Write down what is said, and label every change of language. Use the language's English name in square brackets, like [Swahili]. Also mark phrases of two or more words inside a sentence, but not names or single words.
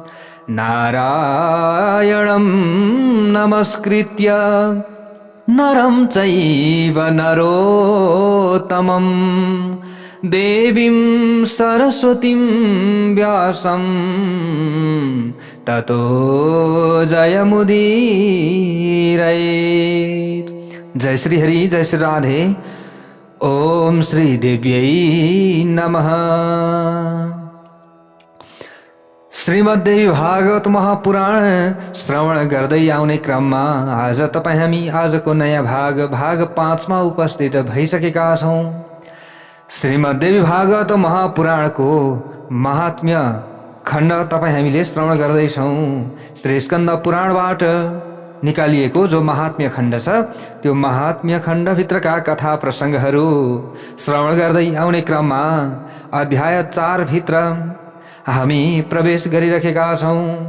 [Sanskrit] नारायणं नमस्कृत्य नरं चैव नरोत्तमं देवीं सरस्वतीं व्यासं ततो जयमुदीरयेत्। जय श्री हरि, जय श्री राधे। ओम श्री देव्यै नमः। [Nepali] श्रीमद्देवी भागवत महापुराण श्रवण गर्दै आउने क्रममा आज तपाईँ हामी आजको नयाँ भाग 5 मा उपस्थित भइसकेका छौँ। श्रीमद्देवी भागवत महापुराणको महात्म्य खण्ड तपाईँ हामीले श्रवण गर्दैछौँ। श्री स्कन्द पुराणबाट निकालिएको जो महात्म्य खण्ड छ त्यो महात्म्य खण्डभित्रका कथा प्रसङ्गहरू श्रवण गर्दै आउने क्रममा अध्याय 4 भित्र हामी प्रवेश गरिरहेका छौँ।